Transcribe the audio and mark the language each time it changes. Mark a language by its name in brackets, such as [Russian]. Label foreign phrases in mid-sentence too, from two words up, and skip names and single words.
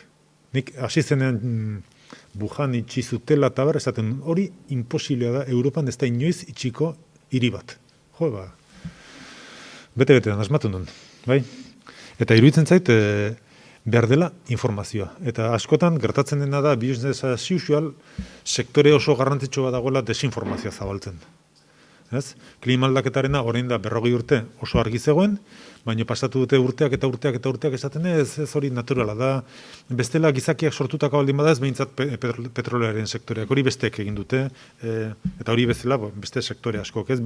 [Basque] Nik hasi zenean Wuhan itxi zutela eta esaten hori imposiblea da, Europan ez da inoiz itxiko hiri bat. Jo, bete-betean asmatu nun, bai? Eta iruditzen zait, behar dela informazioa. Eta askotan gertatzen dena da, [English] business as usual, [Basque] sektore oso garrantzitsu bat dagoela desinformazioa zabaltzen. Ez? Klima aldaketarena orain da 40 urte oso argi zegoen, baina pasatu dute urteak eta urteak eta urteak esaten ez hori naturala da. Bestela gizakiak sortutako baldin bada ez behintzat petrolearen sektoreak hori besteek egin dute, eta hori bezala beste sektore askok, ez?